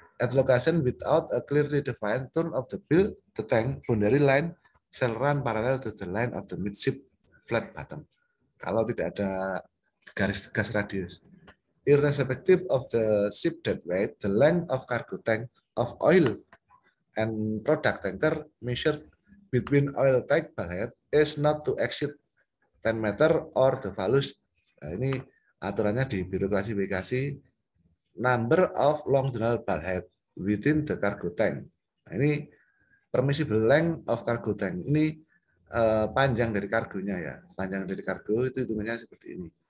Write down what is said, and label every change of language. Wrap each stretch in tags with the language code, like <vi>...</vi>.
<en>At location without a clearly defined turn of the bill, the tank boundary line shall run parallel to the line of the midship flat bottom.</en> <id>Kalau tidak ada garis tegas radius.</id> <en>Irrespective of the ship deadweight, the length of cargo tank of oil and product tanker measured between oil tank bulkhead is not to exceed 10 meter or the values.</en> <id>Nah, ini aturannya di Biro Klasifikasi.</id> <en>Number of longitudinal bulkhead within the cargo tank.</en> <id>Nah, ini</id> <en>permissible length of cargo tank.</en> <id>Ini panjang dari kargonya ya. Panjang dari kargo itu hitungannya seperti ini.</id>